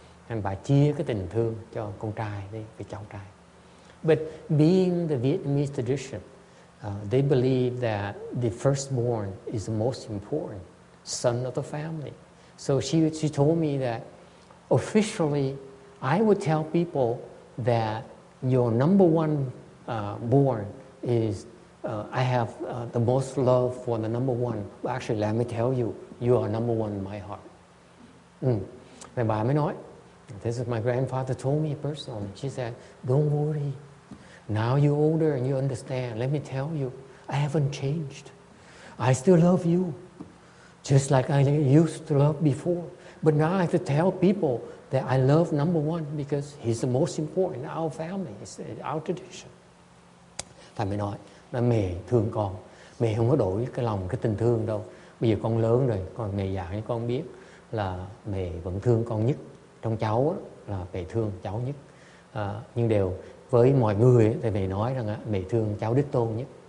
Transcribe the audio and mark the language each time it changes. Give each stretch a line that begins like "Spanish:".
Vietnamese: And bà chia cái tình thương cho con trai đi, cái cháu trai.
English: But being the Vietnamese tradition, they believe that the firstborn is the most important son of the family. So she told me that officially I would tell people that your number one born is I have the most love for the number one. Actually, let me tell you, you are number one in my heart.
Vietnamese: Và bà mới nói,
English: this is my grandfather told me personally. She said, don't worry. Now you're older and you understand. Let me tell you, I haven't changed. I still love you, just like I used to love before. But now I have to tell people that I love number one because he's the most important in our family. It's our tradition.
Vietnamese: Thầy mới nói là mẹ thương con, mẹ không có đổi cái lòng, cái tình thương đâu. Bây giờ con lớn rồi, còn mẹ dạy cho con biết là mẹ vẫn thương con nhất. Trong cháu là mẹ thương cháu nhất. Nhưng đều với mọi người ấy, thì mẹ nói rằng mẹ thương cháu đích tôn nhất.